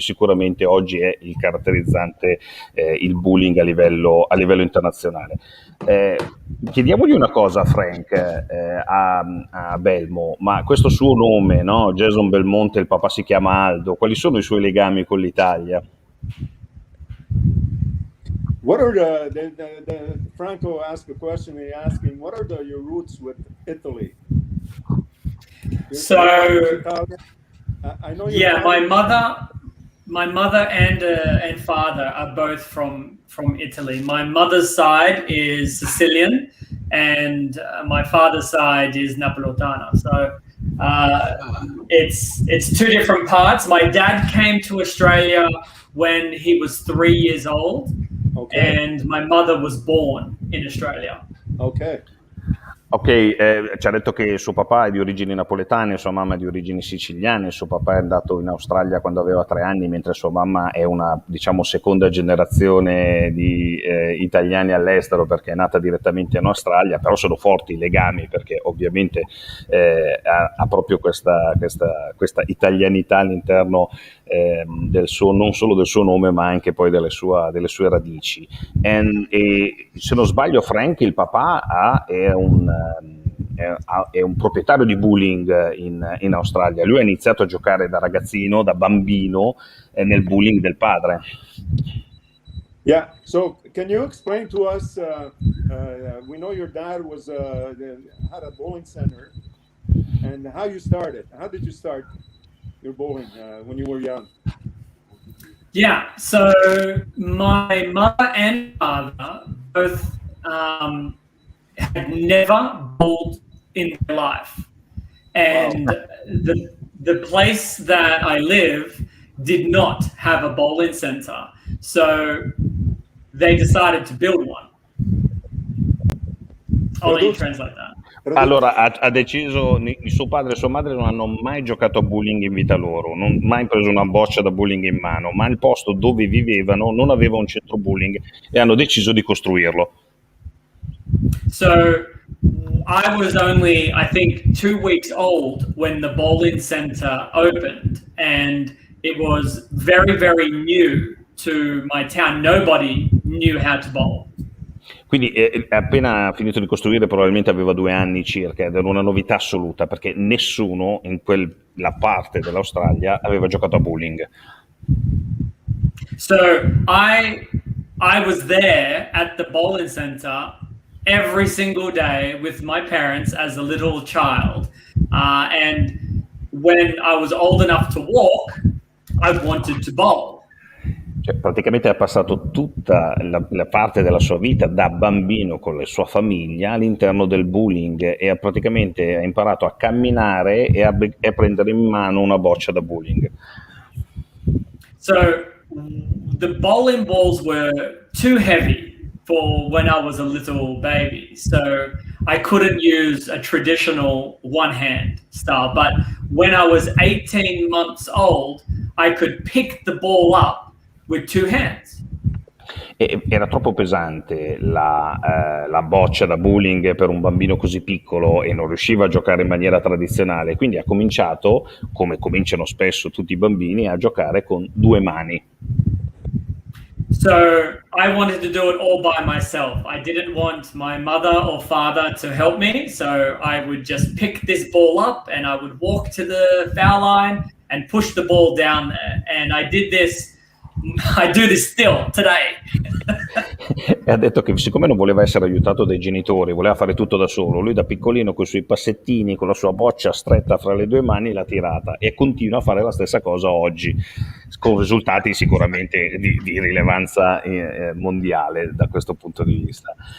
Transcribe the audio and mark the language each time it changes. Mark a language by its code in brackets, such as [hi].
[it] Sicuramente oggi è il caratterizzante il bullying a livello internazionale. Chiediamogli una cosa, Frank, a Belmo, ma questo suo nome, no? Jason Belmonte, il papà si chiama Aldo, quali sono i suoi legami con l'Italia? [en] What are the Franco asked a question, he asking, what are your roots with Italy? So, I know yeah, my mother and father are both from Italy. My mother's side is Sicilian, and my father's side is Napolitana. So it's two different parts. My dad came to Australia when he was 3 years old, and my mother was born in Australia. [it] Ok, ci ha detto che suo papà è di origini napoletane, sua mamma è di origini siciliane, suo papà è andato in Australia quando aveva 3 anni, mentre sua mamma è una, diciamo, seconda generazione di italiani all'estero perché è nata direttamente in Australia, però sono forti i legami perché ovviamente ha proprio questa italianità all'interno del suo, non solo del suo nome ma anche poi delle sue radici. E se non sbaglio Frank, il papà è un proprietario di bowling in Australia. Lui ha iniziato a giocare da ragazzino, da bambino, nel bowling del padre. [en] Yeah, so can you explain to us, we know your dad had a bowling center, and how you started. How did you start your bowling when you were young? Yeah, so my mother and father both had never bowled in their life, and the place that I live did not have a bowling center, so they decided to build one. I'll let you translate that. [it] Allora ha deciso, suo padre e sua madre non hanno mai giocato a bowling in vita loro, non mai preso una boccia da bowling in mano, ma il posto dove vivevano non aveva un centro bowling e hanno deciso di costruirlo. [en] So I was only, I think, 2 weeks old when the bowling center opened, and it was very, very new to my town. Nobody knew how to bowl. [it] Quindi appena finito di costruire, probabilmente aveva 2 anni circa, ed era una novità assoluta perché nessuno in quella parte dell'Australia aveva giocato a bowling. [en] So I was there at the bowling center every single day with my parents as a little child, and when I was old enough to walk, I wanted to bowl. [it] Cioè, praticamente ha passato tutta la parte della sua vita da bambino con la sua famiglia all'interno del bullying e praticamente ha imparato a camminare e a prendere in mano una boccia da bullying. [en] So the bowling balls were too heavy for when I was a little baby. So I couldn't use a traditional one hand style. But when I was 18 months old, I could pick the ball up with two hands. [it] Era troppo pesante la boccia da bowling per un bambino così piccolo e non riusciva a giocare in maniera tradizionale, quindi ha cominciato, come cominciano spesso tutti i bambini, a giocare con due mani. [en] So I wanted to do it all by myself. I didn't want my mother or father to help me, so I would just pick this ball up and I would walk to the foul line and push the ball down there. And I do this still today. [it] E ha detto che siccome non voleva essere aiutato dai genitori, voleva fare tutto da solo, lui da piccolino con i suoi passettini, con la sua boccia stretta fra le due mani l'ha tirata e continua a fare la stessa cosa oggi, con risultati sicuramente di rilevanza mondiale da questo punto di vista.